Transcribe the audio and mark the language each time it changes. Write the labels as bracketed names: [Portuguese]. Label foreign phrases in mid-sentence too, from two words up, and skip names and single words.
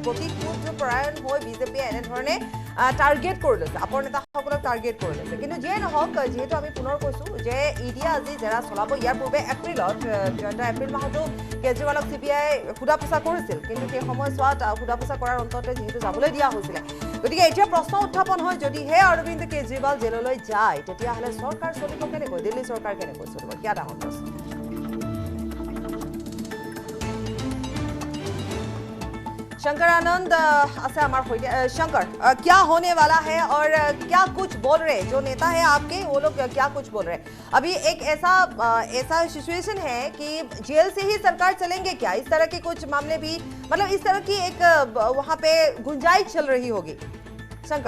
[Assamese] প্ৰতিশোধ পৰায়ণ হৈ বিজেপিয়ে এনেধৰণে টাৰ্গেট কৰি লৈছে আপৰ নেতাসকলক টাৰ্গেট কৰি লৈছে কিন্তু যিয়ে নহওক যিহেতু আমি পুনৰ কৈছোঁ যে ইডিয়ে আজি জেৰা চলাব ইয়াৰ পূৰ্বে এপ্ৰিল মাহতো কেজৰিৱালক সিবিআই সোধাপোছা কৰিছিল কিন্তু সেই সময়ছোৱাত সোধাপোছা কৰাৰ অন্ততে যিহেতু যাবলৈ দিয়া হৈছিলে গতিকে এতিয়া প্ৰশ্ন উত্থাপন হয় যদিহে অৰবিন্দ কেজৰিৱাল জেললৈ যায় তেতিয়াহ'লে চৰকাৰ চলিব কেনেকৈ দিল্লী চৰকাৰ কেনেকৈ চলিব কিয় ডাঙৰ প্ৰশ্ন [Hindi] शंकर आनंद अच्छा हमारे शंकर क्या होने वाला है और क्या कुछ बोल रहे जो नेता है आपके वो लोग क्या कुछ बोल रहे अभी एक ऐसा सिचुएशन है कि जेल से ही सरकार चलेंगे क्या इस तरह के कुछ मामले भी मतलब इस तरह की एक वहाँ पे गुंजाइश चल रही होगी शंकर